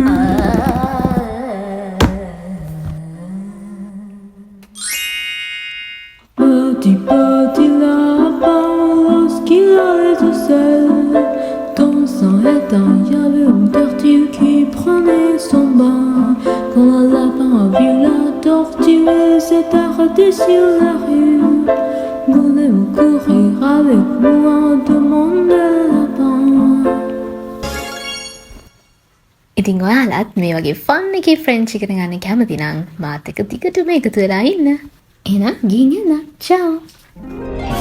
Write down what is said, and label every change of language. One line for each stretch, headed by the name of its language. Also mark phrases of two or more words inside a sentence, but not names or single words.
French: Petit lapin, lorsqu'il allait tout seul, dans un étang, il y avait une tortue qui prenait son bain. Quand le lapin a vu la tortue, il s'est arrêté sur la rue. Voulez-vous courir avec moi? Demandait le lapin.
Sinhala: ඉතින් ඔයාලත් මේ වගේ ෆන් එකේ ෆ්‍රෙන්ච් ඉගෙන ගන්න කැමති නම් මාත් එක්ක දිගටම එකතු වෙලා ඉන්න. එහෙනම් ගිහින් එන්න. චාෝ.